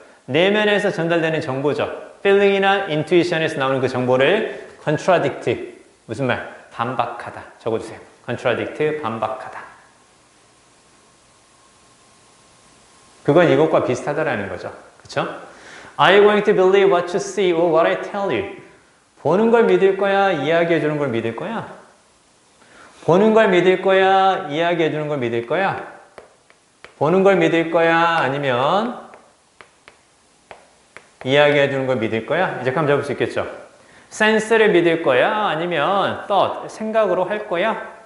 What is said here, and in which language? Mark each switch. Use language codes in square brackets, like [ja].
[ko] 내면에서 전달되는 정보죠. feeling이나 intuition에서 나오는 그 정보를 contradict 무슨 말? 반박하다 적어주세요. contradict 반박하다. 그건 이것과 비슷하다라는 거죠. 그쵸? [en] Are you going to believe what you see or what I tell you? [ko] 보는 걸 믿을 거야? 이야기해 주는 걸 믿을 거야? 보는 걸 믿을 거야? 이야기해 주는 걸 믿을 거야? 보는 걸 믿을 거야? 아니면 이야기해 주는 걸 믿을 거야? 이제 감을 잡을 수 있겠죠? 센스를 믿을 거야? 아니면 thought, 생각으로 할 거야?